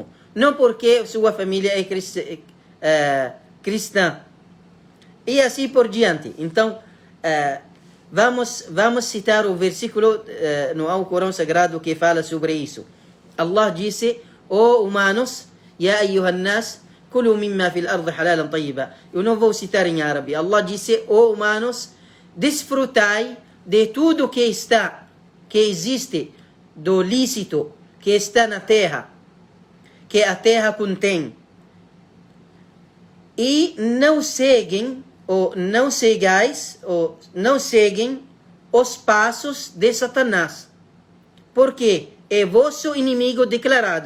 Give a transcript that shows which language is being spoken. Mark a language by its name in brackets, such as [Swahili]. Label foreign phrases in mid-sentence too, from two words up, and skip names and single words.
[Portuguese] Não porque sua família é cristã. E assim por diante. Então, vamos citar o versículo no Alcorão Sagrado que fala sobre isso. Allah disse: ó humanos, [Arabic] يا أيها الناس كلوا مما في الأرض حلالا طيبا. [Portuguese] Eu não vou citar em árabe. Allah disse: ó humanos, desfrutai de tudo que existe do lícito que está na terra, que a terra contém. E não seguem os passos de Satanás, porque é vosso inimigo declarado.